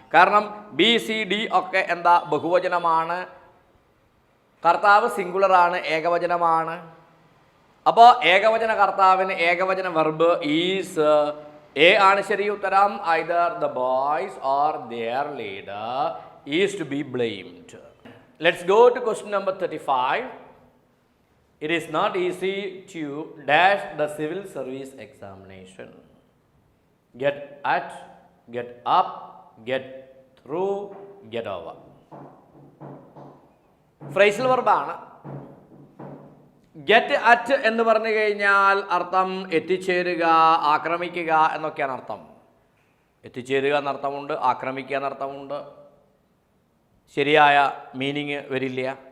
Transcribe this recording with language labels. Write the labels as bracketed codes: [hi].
[ml] കാരണം B C D ഒക്കെ എന്താ ബഹുവചനമാണ്, കർത്താവ് സിംഗുലറാണ്, ഏകവചനമാണ്. അപ്പോൾ ഏകവചന കർത്താവിന് ഏകവചന വെർബ് ഈസ്. എ ആണ് ശരി ഉത്തരം. [en] Either the boys or their leader is to be blamed. Let's go to question number 35. It is not easy to dash the civil service examination. Get at, get up, get through, get over. [ml] Phrasal വെർബാണ്. Get at എന്ന് പറഞ്ഞു കഴിഞ്ഞാൽ അർത്ഥം എത്തിച്ചേരുക, ആക്രമിക്കുക എന്നൊക്കെയാണ് അർത്ഥം. എത്തിച്ചേരുക എന്നർത്ഥമുണ്ട്, ആക്രമിക്കുക എന്നർത്ഥമുണ്ട്. ശരിയായ മീനിങ് വരില്ല.